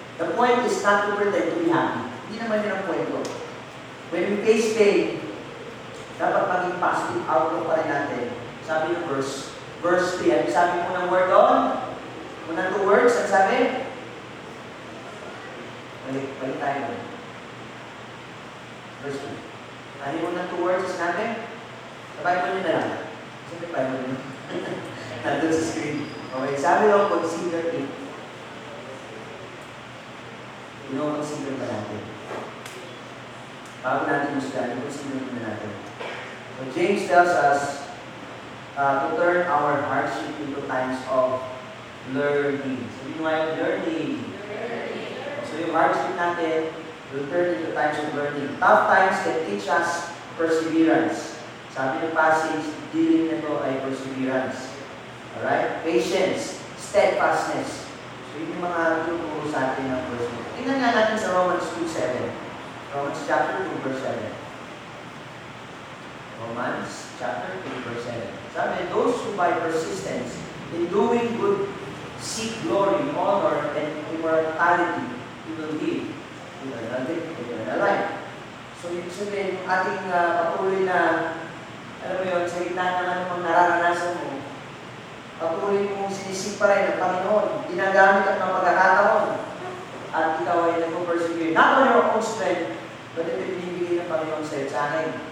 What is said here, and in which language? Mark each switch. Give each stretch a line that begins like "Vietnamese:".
English: The point is not to pretend to be happy.
Filipino: Hindi naman yun ang point ko.
English: When we face pain,
Filipino: dapat maging
English: positive outlook
Filipino: pa rin natin. Sabi ng verse 3. Ano sabi mo ng word doon? Unang 2 words, ang sabi? Balik tayo.
English: Verse 2.
Filipino: Ano yung unang 2 words ang sabi? Sa Bible nyo na lang. Sa Bible nyo. Nandun sa screen.
English: Okay,
Filipino: sabi lang,
English: consider it.
Filipino: Consider ba natin? Bago natin musgahan, consider muna natin.
English: So James tells us to turn our hardship into times of learning. So yun nga yung learning. So yung hardship natin will turn into times of learning. Tough times can teach us perseverance.
Filipino: Sabi ng passage, dealing nito ay
English: perseverance. Alright? Patience, steadfastness.
Filipino: So yun yung mga tuturo sa atin ng verse 1. Tingnan nga natin sa Romans 2:7. Romans chapter 2, verse 7.
English: Romans chapter 2, verse 7. Sabi, those who by persistence in doing good seek glory, honor, and immortality, you will live eternal life.
Filipino: So, ibig sabihin, yung ating patuloy na, alam mo yun, sa gitna ng anumang nararanasan mo, patuloy mong sinisip pa rin ng Panginoon, ginagamit ang mga pagkakataon, at ikaw ay nag-persevere.
English: Not on your own strength, but
Filipino: ito binibigay ng Panginoon sa akin.